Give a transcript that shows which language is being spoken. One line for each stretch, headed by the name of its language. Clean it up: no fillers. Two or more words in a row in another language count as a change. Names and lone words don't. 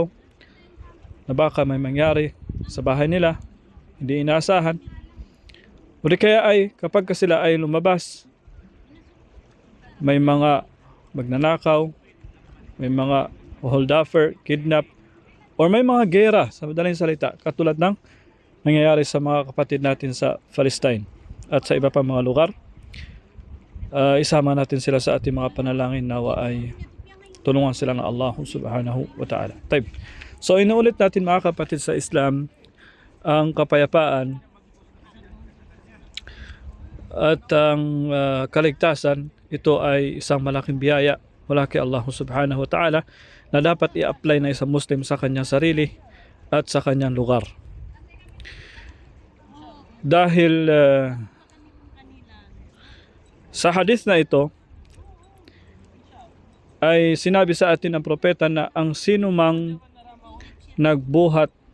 Filipino: na baka may mangyari sa bahay nila hindi inaasahan, o di kaya ay kapag sila ay lumabas, may mga magnanakaw, may mga holduffer, kidnap, or may mga gera, sa madaling salita, katulad ng nangyayari sa mga kapatid natin sa Palestine at sa iba pa mga lugar. Isama natin sila sa ating mga panalangin, nawa ay tulungan sila ng Allah
Arabic: سبحانه وتعالى.
Filipino: So inuulit natin mga kapatid sa Islam, ang kapayapaan at ang kaligtasan, ito ay isang malaking biyaya mula kay Allah
Arabic: سبحانه وتعالى
Filipino: na dapat i-apply na isang Muslim sa kanyang sarili at sa kanyang lugar. Dahil sa hadith na ito ay sinabi sa atin ng propeta na ang sino mang nagbuhat